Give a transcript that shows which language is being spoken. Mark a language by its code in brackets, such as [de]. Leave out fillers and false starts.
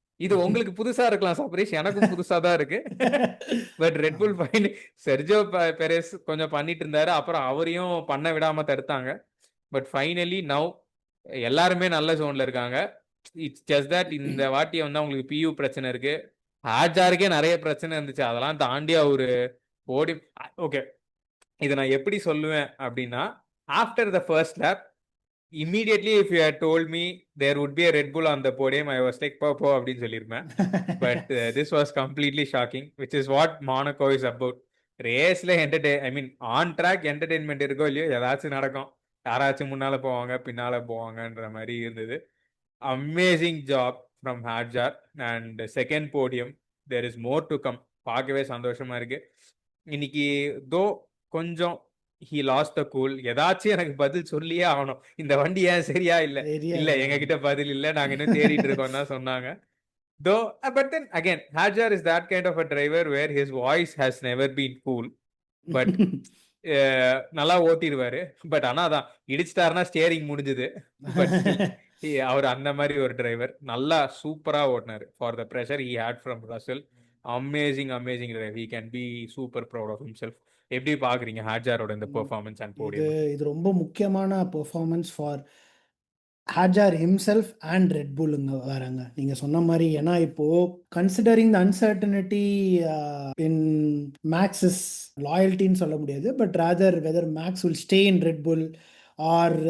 [ta] இது உங்களுக்கு புதுசா இருக்கலாம் சபரீஷ், எனக்கும் புதுசா தான் இருக்கு. பட் ரெட்புல் ஃபைன் செர்ஜியோ பெரேஸ் கொஞ்சம் பண்ணிட்டு இருந்தாரு, அப்புறம் அவரையும் பண்ண விடாம தடுத்தாங்க. பட் ஃபைனலி நவ் எல்லாருமே நல்ல ஜோன்ல இருக்காங்க. [en] it's just that [ta] இந்த வாட்டி வந்து அவங்களுக்கு பியூ பிரச்சனை இருக்கு. ஹேட்ஜாருக்கே நிறைய பிரச்சனை இருந்துச்சு, அதெல்லாம் தாண்டி அவரு ஓடி. [en] okay, [ta] இதை நான் எப்படி சொல்லுவேன் அப்படின்னா, [en] after the first lap immediately if you had told me there would be a Red Bull on the podium, I was like [ta] po அப்படின்னு சொல்லியிருப்பேன். [en] But this was completely shocking, which is what Monaco is about. [ta] ரேஸ்ல ஐ மீன் on track entertainment இருக்கோ இல்லையோ, ஏதாச்சும் நடக்கும், யாராச்சும் முன்னால போவாங்க பின்னால போவாங்கன்ற மாதிரி இருந்தது. [en] Amazing job from Hadjar and second podium. There is more to come. [ta] பார்க்கவே சந்தோஷமா இருக்கு. இன்னைக்கு தோ கொஞ்சம் [en] he lost the cool. [ta] ஏதாச்சும் எனக்கு பதில் சொல்லியே ஆகணும், இந்த வண்டி ஏன் சரியா இல்ல இல்ல எங்க கிட்ட பதில் இல்ல, நாங்க இன்னும் தேடிட்டு இருக்கோம் தான் சொன்னாங்க. [en] though but then again Hadjar is that kind of a driver where his voice has never been cool, but [ta] நல்லா ஓட்டிடுவாரு. பட் ஆனா அதான் இடிச்சிட்டாருன்னா ஸ்டியரிங் முடிஞ்சது. பட் அவர் அந்த மாதிரி ஒரு டிரைவர், நல்லா சூப்பரா ஓட்டினாரு. [en] For the pressure he had from Russell, amazing driver. he can be super proud of himself. [ta] எப்படி பாக்குறீங்க ஹேட்ஜாரோட இந்த பெர்ஃபார்மன்ஸ் அண்ட் போடியம்? இது ரொம்ப முக்கியமான performance [en] for Hadjar himself [ta] and red புல்லுங்க வராங்க நீங்கள் சொன்ன மாதிரி. [en] ஏன்னா இப்போ considering the uncertainty in Max's [ta] லாயல்ட்டின்னு சொல்ல முடியாது, [en] but rather whether Max will stay in Red Bull or